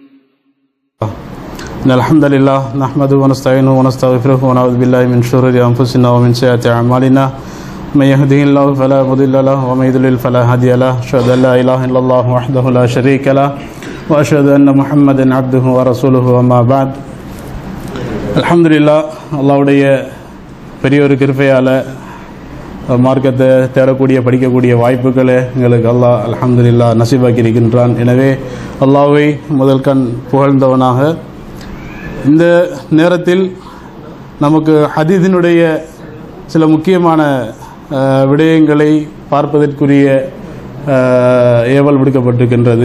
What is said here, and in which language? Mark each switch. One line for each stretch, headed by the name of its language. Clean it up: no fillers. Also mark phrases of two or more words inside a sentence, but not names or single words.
Arabic: إن الحمد لله نحمده ونستعينه ونستغفره ونعوذ بالله من شرور أنفسنا ومن سيئات أعمالنا من يهده الله فلا مضل له ومن يضلل فلا هادي له أشهد أن لا إله إلا الله وحده لا شريك له وأشهد أن محمدا عبده ورسوله وما بعد الحمد لله
Tamil: அல்லாஹ்வுடைய பெரிய ஒரு கிருபையால மார்க்கத்தை தேடக்கூடிய படிக்கக்கூடிய வாய்ப்புகளை எங்களுக்கு அல்லாஹ் அல்ஹம்துலில்லாஹ் நசீபாக்கி இருக்கின்றான். எனவே அல்லாஹ்வை முதல் கண் புகழ்ந்தவனாக இந்த நேரத்தில் நமக்கு ஹதீஸினுடைய சில முக்கியமான விடயங்களை பார்ப்பதற்குரிய ஏவல் விடுக்கப்பட்டிருக்கின்றது.